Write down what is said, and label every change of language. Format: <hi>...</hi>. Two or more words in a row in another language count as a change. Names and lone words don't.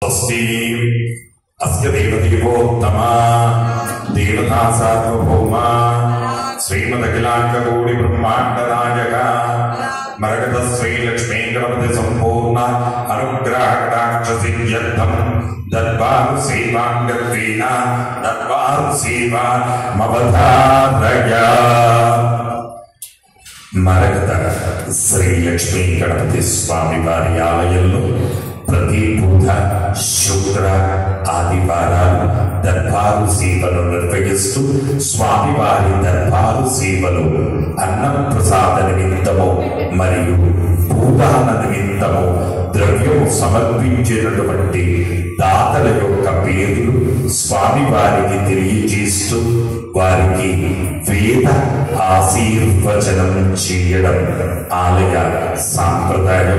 <sa>स्वस्ति अस्य देवदेवोत्तमा देवता सार्वभौमा श्रीमदखिलाण्डकोटि ब्रह्माण्ड नायक मरकत श्री लक्ष्मी गणपति संपूर्ण अनुग्रह कटाक्ष सिद्ध्यर्थम दरबार सेवांगत्वेन दरबार सेवा मवधारया</sa> <te>మరకత శ్రీ లక్ష్మీ గణపతి స్వామి వారి ఆలయంలో ప్రతి బుధ శుక్ర ఆదివారాలు దర్బారు సేవలు నిర్వహిస్తూ స్వామివారి దర్బారు సేవలు అన్నప్రసాద నిమిత్తము మరియు భూదాన నిమిత్తము ద్రవ్యము సమర్పించేటటువంటి దాతల యొక్క పేర్లు స్వామివారికి తెలియజేస్తూ వారికి వేద ఆశీర్వచనం చేయడం ఆలయ సాంప్రదాయం.</te>